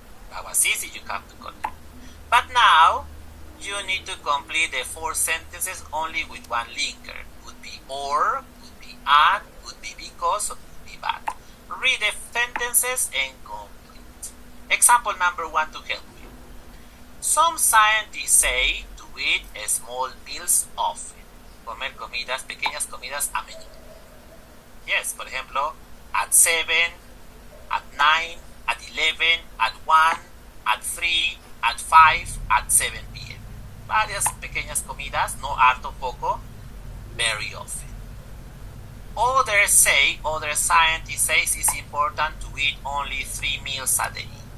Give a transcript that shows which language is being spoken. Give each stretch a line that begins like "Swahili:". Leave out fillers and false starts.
English: That was easy, you have to connect. But now, you need to complete the 4 sentences only with one linker. Could be or, could be and, could be because, or could be but. Read the sentences and complete. Example number 1 to help you. Some scientists say to eat small meals often.
Spanish: Comer comidas, pequeñas comidas a menudo.
English: Yes,
Spanish: por ejemplo,
English: at 7, at 9, at 11, at 1, at 3, at 5, at 7 p.m.
Spanish: Varias pequeñas comidas, no harto, poco,
English: very often. Other scientists say it's important to eat only 3 meals a day.